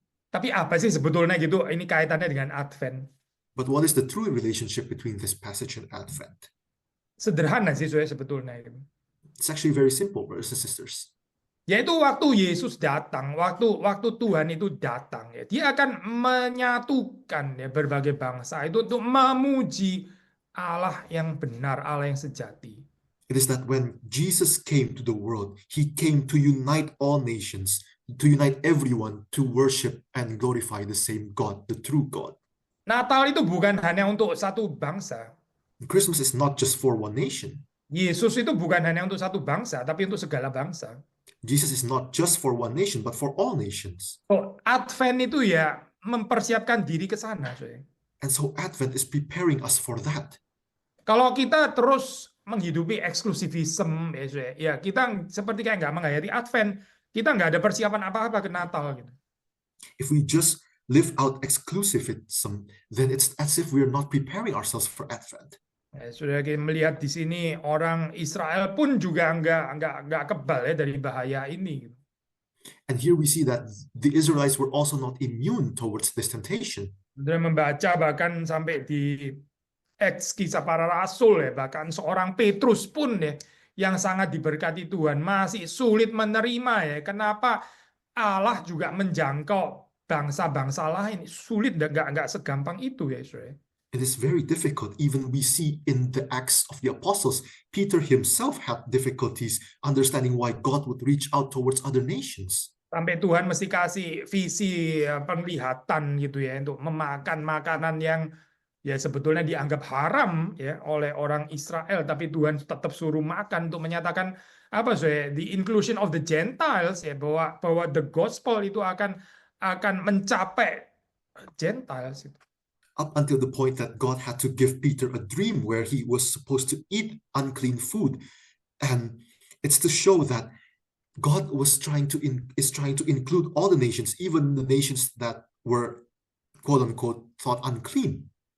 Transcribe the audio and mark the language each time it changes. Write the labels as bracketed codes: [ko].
[id] Tapi apa sih sebetulnya gitu ini kaitannya dengan Advent? [en] But what is the true relationship between this passage and Advent? [id] Sederhana sih saya sebetulnya itu. [en] It's actually very simple, brothers and sisters. [id] Yaitu waktu Yesus datang, waktu Tuhan itu datang, ya, dia akan menyatukan ya berbagai bangsa itu untuk memuji Allah yang benar, Allah yang sejati. [en] It is that when Jesus came to the world, he came to unite all nations, to unite everyone to worship and glorify the same God, the true God. [id] Natal itu bukan hanya untuk satu bangsa. [en] Christmas is not just for one nation. [id] Yesus itu bukan hanya untuk satu bangsa, tapi untuk segala bangsa. [en] Jesus is not just for one nation, but for all nations. [id] Oh, Advent itu ya mempersiapkan diri ke sana. [en] And so Advent is preparing us for that. [id] Kalau kita terus menghidupi eksklusivisme, ya kita seperti kayak nggak menghayati Advent, kita nggak ada persiapan apa-apa ke Natal. Gitu. [en] If we just live out exclusivism, then it's as if we're not preparing ourselves for Advent. [id] Ya, sudah kita melihat di sini orang Israel pun juga nggak kebal ya dari bahaya ini. [en] And here we see that the Israelites were also not immune towards this temptation. [id] Sudah membaca bahkan sampai di Kisah Para Rasul ya, bahkan seorang Petrus pun ya yang sangat diberkati Tuhan masih sulit menerima ya. Kenapa Allah juga menjangkau bangsa-bangsa lain? Sulit, nggak segampang itu ya, saudara. [en] It is very difficult. Even we see in the Acts of the Apostles, Peter himself had difficulties understanding why God would reach out towards other nations. [id] Sampai Tuhan mesti kasih visi penglihatan gitu ya untuk memakan makanan yang ya sebetulnya dianggap haram ya oleh orang Israel, tapi Tuhan tetap suruh makan untuk menyatakan apa [en] the inclusion of the Gentiles [id] ya, bahwa the gospel itu akan mencapai Gentiles itu. [en] Up until the point that God had to give Peter a dream where he was supposed to eat unclean food, and it's to show that God is trying to include all the nations, even the nations that were quote unquote thought unclean.